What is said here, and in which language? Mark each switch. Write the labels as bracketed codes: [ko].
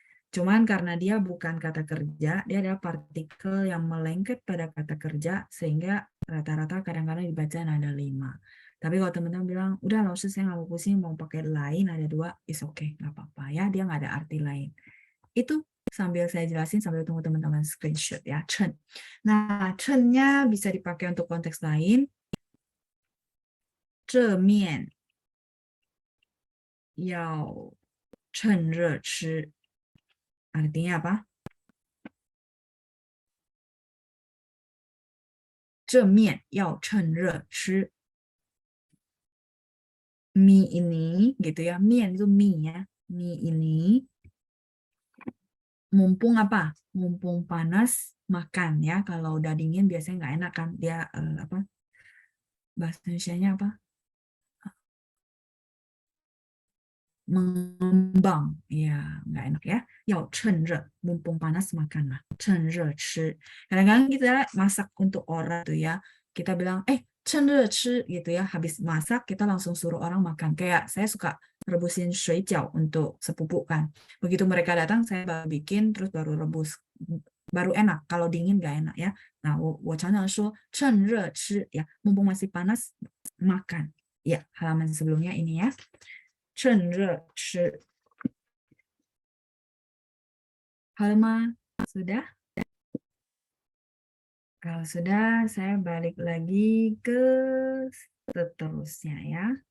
[id] Cuman karena dia bukan kata kerja, dia adalah partikel yang melengket pada kata kerja, sehingga rata-rata kadang-kadang dibaca nada 5. Tapi kalau teman-teman bilang, udah nggak usah saya nggak mau pusing, mau pakai lain, ada 2, is okay, nggak apa-apa ya, dia nggak ada arti lain. Itu sambil saya jelasin, sambil tunggu teman-teman screenshot ya, chen. Nah, chen-nya bisa dipakai untuk konteks lain. [zh] 这面要趁热吃 [id] artinya apa? [zh] 这面要趁热吃 [id] mie ini gitu ya mie itu mie ya mie ini mumpung apa mumpung panas makan ya kalau udah dingin biasanya nggak enak kan dia apa bahasa Indonesianya apa mengembang. Ya, nggak enak ya. Yao chen re, mumpung panas makanlah. Chen re chi. Kadang-kadang kita masak untuk orang tuh ya. Kita bilang, chen re chi gitu ya. Habis masak kita langsung suruh orang makan. Kayak saya suka rebusin shui jiao untuk sepupu kan. Begitu mereka datang, saya baru bikin, terus baru rebus. Baru enak. Kalau dingin nggak enak ya. [zh] Nah, 我常常说趁热吃 ya. [id] Mumpung masih panas, makan. Ya, halaman sebelumnya ini ya. [zh] 趁热吃 [id] hal mah sudah? Kalau sudah, saya balik lagi ke seterusnya ya.